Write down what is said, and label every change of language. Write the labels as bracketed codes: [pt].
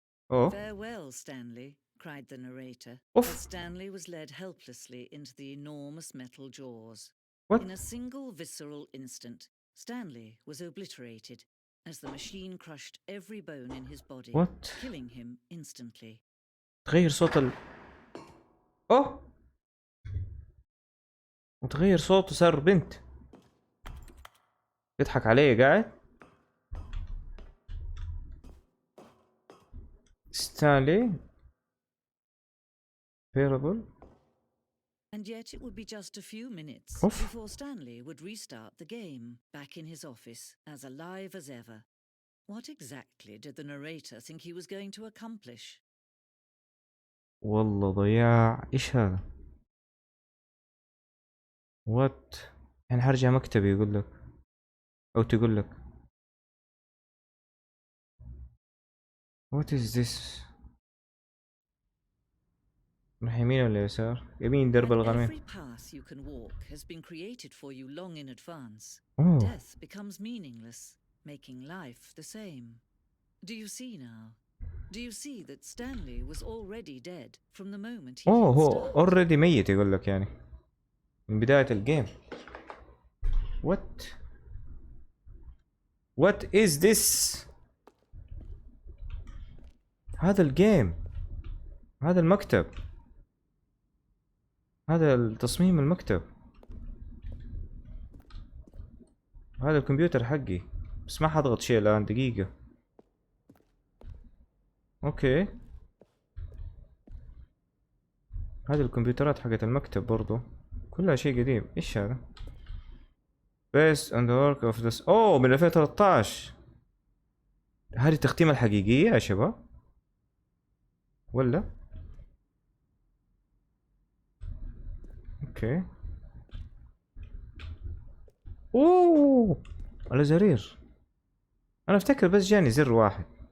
[en] Oh. Farewell, Stanley, cried the narrator, Oof. as Stanley was led helplessly into the enormous metal jaws. What? In a single visceral instant, Stanley was obliterated as the machine crushed every bone in his body, What? killing him instantly. [ar] تغير صوت اوه وتغير صوته صار بنت. يضحك علي قاعد. ستانلي Parable. [en] And yet it would be just a few minutes Oof. before Stanley would restart the game, back in his office, as alive as ever. What exactly did the narrator think he was going to accomplish? [ar] والله ضياع. ايش هذا؟ وات يعني حرجع مكتبي يقول لك او تقول لك [en] what is this؟ [ar] نروح يمين ولا يسار؟ يمين درب الغميم. [en] Every path you can walk has been created for you long in advance. Oh. Death becomes meaningless, making life the same. Do you see now? Do you see that Stanley was already dead from the moment he [ar] هو [en] started? already [ar] ميت يقول لك يعني من بداية الجيم. [en] What is this؟ [ar] هذا الجيم، هذا المكتب، هذا التصميم المكتب، هذا الكمبيوتر حقي. بس ما حضغط شيء الآن دقيقة. اوكي هذه الكمبيوترات حقت المكتب برضو كلها شيء قديم. ايش هذا؟ [en] Based on the work of this. [ar] اوه من 2013. هذه التختيمة الحقيقية يا شباب ولا؟ اوكي. اوه على زرير. انا افتكر بس جاني زر واحد.